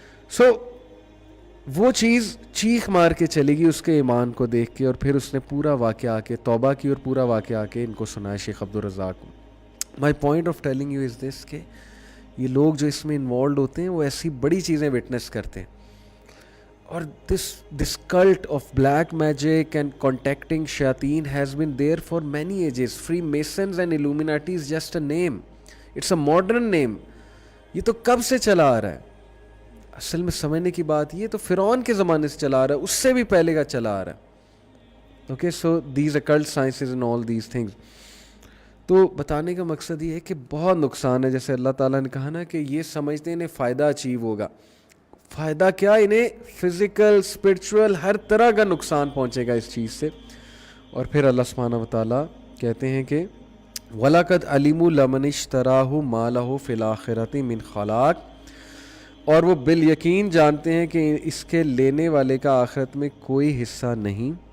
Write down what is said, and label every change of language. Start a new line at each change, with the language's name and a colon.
Urdu: سو وہ چیز چیخ مار کے چلے گی اس کے ایمان کو دیکھ کے, اور پھر اس نے پورا واقعہ آ کے توبہ کی اور پورا واقعہ آ کے ان کو سنایا شیخ عبدالرزاق کو.
English: my point of telling you is this
Urdu: کہ یہ لوگ جو اس میں انوالوڈ ہوتے ہیں وہ ایسی بڑی چیزیں وٹنس کرتے ہیں.
English: اور this cult of black magic and contacting shayateen has been there for many ages. Freemasons and Illuminati is just a name. It's a modern name.
Urdu: یہ تو کب سے چلا آ رہا ہے؟ اصل میں سمجھنے کی بات یہ تو فرعون کے زمانے سے چلا آ رہا ہے, اس سے بھی پہلے کا چلا آ رہا ہے.
English: Okay, so these occult sciences and all these things.
Urdu: تو بتانے کا مقصد یہ ہے کہ بہت نقصان ہے. جیسے اللہ تعالیٰ نے کہا نا کہ یہ سمجھتے ہیں انہیں فائدہ اچیو ہوگا. فائدہ کیا؟ انہیں فزیکل, اسپرچول, ہر طرح کا نقصان پہنچے گا اس چیز سے. اور پھر اللہ سبحانہ و تعالیٰ کہتے ہیں کہ
Arabic: وَلَقَدْ عَلِمُوا لَمَنِ اشْتَرَاهُ مَا لَهُ فِي الْآخِرَةِ مِنْ خَلَاقٍ,
Urdu: اور وہ بالیقین جانتے ہیں کہ اس کے لینے والے کا آخرت میں کوئی حصہ نہیں.